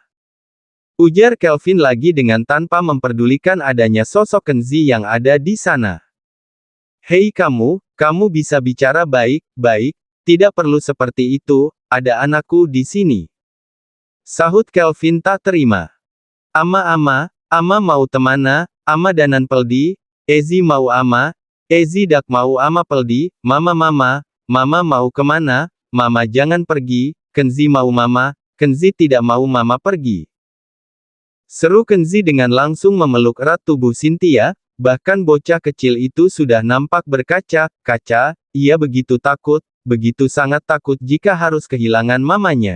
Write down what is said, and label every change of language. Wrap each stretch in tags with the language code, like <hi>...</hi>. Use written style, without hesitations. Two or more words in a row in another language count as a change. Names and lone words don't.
<id>Ujar Kelvin lagi dengan tanpa memperdulikan adanya sosok Kenzi yang ada di sana. Hei kamu bisa bicara baik-baik, tidak perlu seperti itu, ada anakku di sini. Sahut Kelvin tak terima. Ama mau temana, ama danan peldi, Ezi mau ama, Ezi dak mau ama peldi, mama mau kemana, mama jangan pergi, Kenzi mau mama, Kenzi tidak mau mama pergi. Seru Kenzi dengan langsung memeluk erat tubuh Cynthia, bahkan bocah kecil itu sudah nampak berkaca-kaca, ia begitu takut, begitu sangat takut jika harus kehilangan mamanya.</id>